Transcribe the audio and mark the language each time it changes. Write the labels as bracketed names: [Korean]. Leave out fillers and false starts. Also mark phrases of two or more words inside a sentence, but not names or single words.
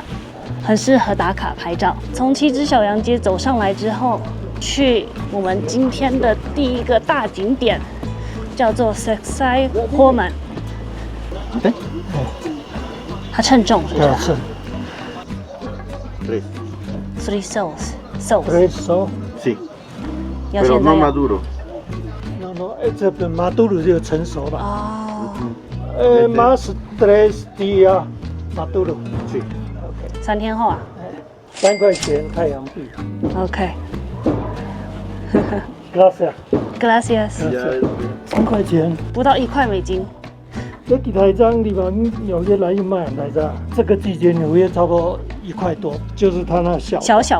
[Chinese] 很适合打卡拍照。从7只小羊街走上来之后，去我们今天的第一个大景点，叫做 Sexy Holmen。它称重是不是？3 soles. [Spanish] Tres soles. Sí. Pero no maduro. No, este maduro [Chinese] 就成熟了。哦。 [Spanish] más 3 días maduro. Sí. [Chinese] 3 天后啊？3块钱太阳币。 OK。 Gracias。 3块钱。不到1块美金。这几台章地方纽约来又卖来着，这个季节纽约差不多1块多，就是它那小